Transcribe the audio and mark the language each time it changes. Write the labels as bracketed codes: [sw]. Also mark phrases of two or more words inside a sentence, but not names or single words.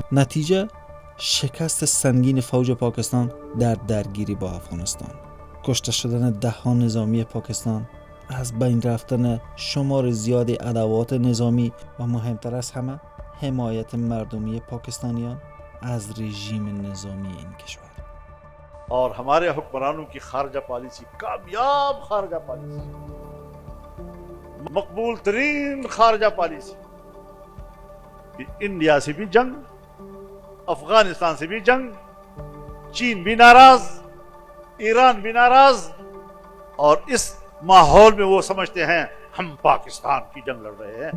[fa] نتیجه شکست سنگین فوج پاکستان در درگیری با افغانستان، کشته شدن 10 نظامی پاکستان، از بین رفتن شمار زیادی ادوات نظامی و مهمتر از همه حمایت مردمی پاکستانیان از رژیم نظامی این کشور. [ur] اور ہمارے حکمرانوں کی خارجہ پالیسی کامیاب خارجہ پالیسی، مقبول ترین خارجہ پالیسی، انڈیا سے بھی جنگ، افغانستان سے بھی جنگ، چین بھی ناراض، ایران بھی ناراض، اور اس ماحول میں وہ سمجھتے ہیں ہم پاکستان کی جنگ لڑ رہے ہیں.